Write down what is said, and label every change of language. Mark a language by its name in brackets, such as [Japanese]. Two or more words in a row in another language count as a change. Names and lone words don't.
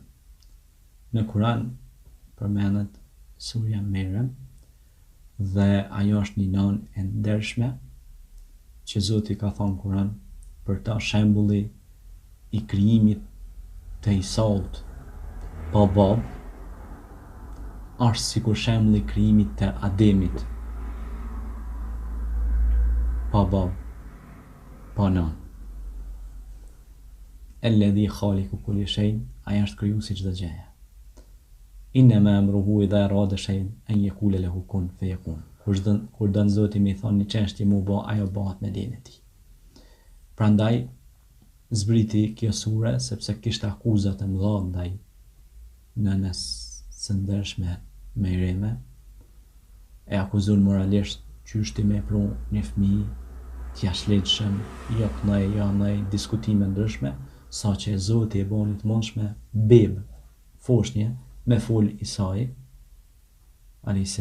[Albanian] Në Kur'an përmendet surja Maryam dhe ajo është një nonë e ndershme që Zoti ka thënë në Kur'an për ta shembulli i krijimit të Isaut pa babë është sikur shembulli i krijimit të Ademit pa babë, pa nonë. [Arabic] الذي خالق كل شيء, [Albanian] ai është krijuesi çdo gjëje. [Arabic] إنما أمره إذا أراد شيئا أن يقول له كن فيكون. [Albanian] Kur don Zoti më thon një çështje më bë, ajo bëhet me lejen e tij. Prandaj zbriti kjo sure sepse kishte akuza të mëdha ndaj nënës së ndershme Mejreme, e akuzon moralisht qysh ti me pru një fëmijë t'ja shlitshëm, jo kënej, jo anej, diskutime ndryshme, sa që Zoti e boni të mundshme bebë, foshnje, me fol Isai, a.s.